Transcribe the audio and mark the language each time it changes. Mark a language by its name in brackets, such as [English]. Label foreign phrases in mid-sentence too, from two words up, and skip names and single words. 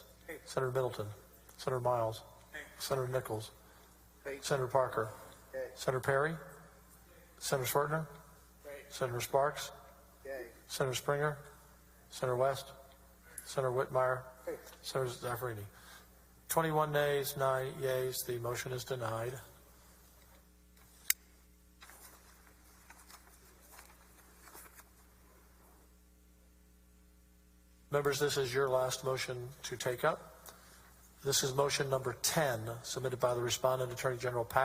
[English] Senator Middleton? Senator Miles? Senator Nichols? Yay. Senator Parker? Yay. Senator Perry? Senator Swertner? Yay. Senator Sparks? Yay. Senator Springer? Senator West? Senator Whitmire? Yay. Senator Zaffarini? 21 nays, 9 yeas. The motion is denied. Members, this is your last motion to take up. This is motion number 10, submitted by the respondent, Attorney General Paxton.